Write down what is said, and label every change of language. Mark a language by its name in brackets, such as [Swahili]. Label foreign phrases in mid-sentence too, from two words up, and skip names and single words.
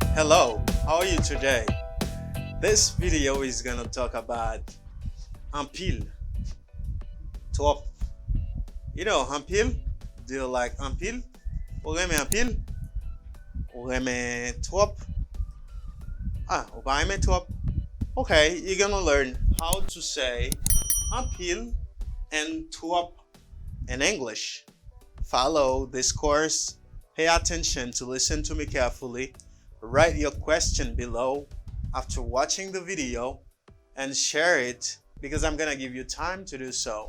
[English] Hello, how are you today? This video is gonna talk about Anpil, Trop. You know Anpil? Do you like Anpil? [Haitian Creole] Ou reme Anpil? Ou reme Trop? Ou pa reme Trop? [English] Okay, you're gonna learn how to say Anpil and Trop in English. Follow this course. Pay attention to listen to me carefully. Write your question below after watching the video and share it because I'm gonna give you time to do so.